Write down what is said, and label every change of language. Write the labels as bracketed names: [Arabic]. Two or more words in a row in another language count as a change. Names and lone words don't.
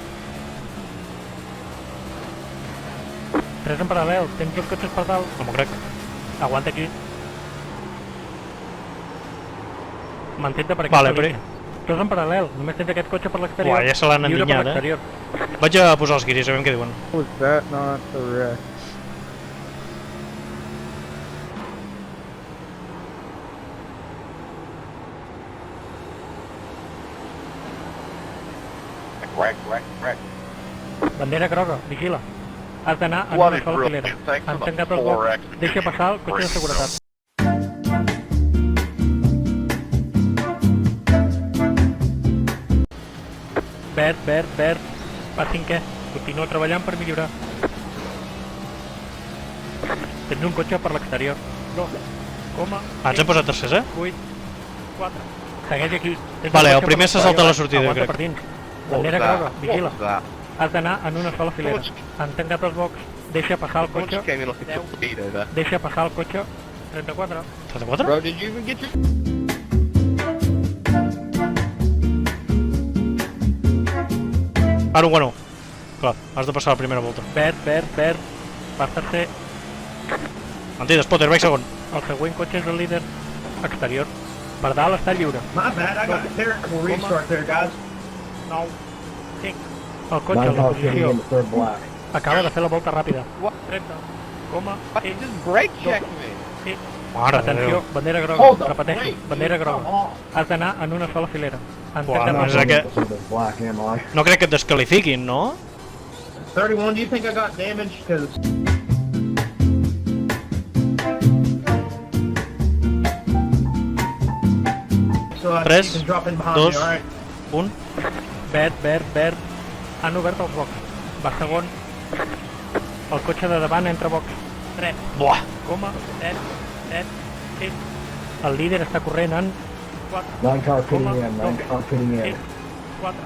[Catalan] 3 en paral·lel, tens 2 cotxes per dalt. No m'ho crec. Aguanta aquí. Mantén-te per Vale, aquesta línia. 2 en paral·lel, només tens aquest cotxe per l'exterior. Uah, ja se l'han lliure per endinyat, l'exterior. Vaig a posar els guiris, a veure què diuen. [English] Was that not a wreck? Wreck. [Catalan] Bandera groga, vigila. Has d'anar en [English] What [Catalan] una [English] a [Catalan] sola [English] grill. [Catalan] filera. [English] Thanks for [Catalan] Han [English] the [Catalan] tancat els blocs. 4X. Deixa passar el cotxe de seguretat. Verd. Va 5è. Continua treballant per millorar. Tens un cotxe per l'exterior. 2, Ens hem posat tercers, 8, 4. Segueix aquí. Tens Vale, un el cotxe primer per se salta l'exterior. la sortida, Aguanta crec. per dins. [English] What was [Catalan] Bandera [English] that? [Catalan] groga, [English] What [Catalan] vigila. [English] was that? [Catalan] Has d'anar en una sola filera. Han tancat els blocs. Deixa passar el [English] Someone [Catalan] cotxe. [English] just came in like a torpedo there. [Catalan] Deixa passar el cotxe. 34. 34? [English] Bro, did you even get your... [Catalan] Ara ho guano. Clar, has de passar la primera volta. Verd. Vas tercer. Mentida, Spotter, vaig segon. El següent cotxe és el líder exterior. Per dalt està lliure. [English] My bad, I got a terrible restart there, guys. [Catalan] 9, 5. El cotxe en la posició. Acaba de fer la volta ràpida. [English] What? [Catalan] 30, coma, [English] What? [Catalan] i, [English] Just brake check me. [Catalan] i. Mare de Atenció, Déu. bandera [English] Hold [Catalan] groga. [English] the [Catalan] Repeteixo, [English] brake, [Catalan] bandera [English] dude, come [Catalan] groga. [English] on. [Catalan] Has d'anar en una sola filera. Han Buah, tancat no, els és blocs. que... No crec que et descalifiquin, no? 31, [English] do you think I got damage? Because so I [Catalan] Tres, [English] can drop in behind [Catalan] dos. [English] me, alright? [Catalan] Un. Verd. Han obert els blocs. Va segon. El cotxe de davant entra a box. 3, Buah. coma, 7, 6. El líder està corrent en 4, coma, 2, 4.